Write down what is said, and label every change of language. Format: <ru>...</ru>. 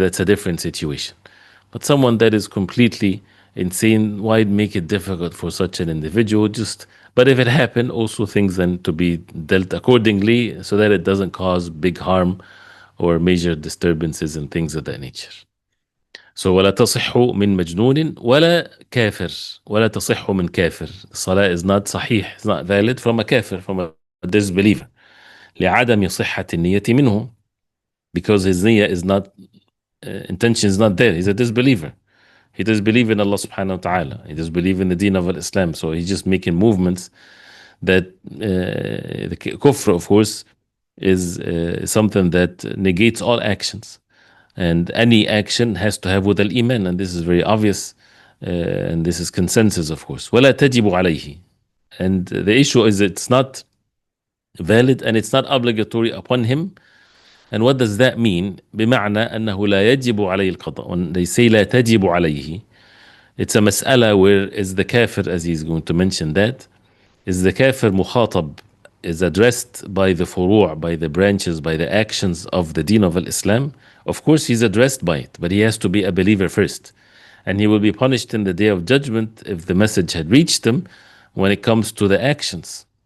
<en>That's a different situation. But someone that is completely insane, why make it difficult for such an individual? But if it happened, also things then to be dealt accordingly so that it doesn't cause big harm or major disturbances and things of that nature. So</en> <ar>ولا تصح من مجنون ولا كافر ولا تصح من كافر.</ar> <en>The salah is not صحيح, it's not valid from a kafir, from a disbeliever.</en> <ar>لعدم صحة النية منه,</ar> <en>because his niyyah is not, intention is not there. He's a disbeliever. He does believe in Allah subhanahu wa ta'ala. He does believe in the deen of Islam. So he's just making movements that the kufr, of course, is something that negates all actions. And any action has to have with al-iman, and this is very obvious, and this is consensus, of course.</en> <ar>وَلَا تَجِبُ عَلَيْهِ.</ar> <en>And the issue is it's not valid and it's not obligatory upon him. And what does that mean?</en> <ar>بمعنى أنه لا يجب عليه القضاء.</ar> <en>When they say</en> <ar>لا تجب عليه,</ar> <en>it's a mas'ala where is the kafir, as he's going to mention that, is the kafir mukhatab, is addressed by the furu', by the branches, by the actions of the deen of Islam. Of course, he's addressed by it, but he has to be a believer first. And he will be punished in the day of judgment if the message had reached him when it comes to the actions.</en>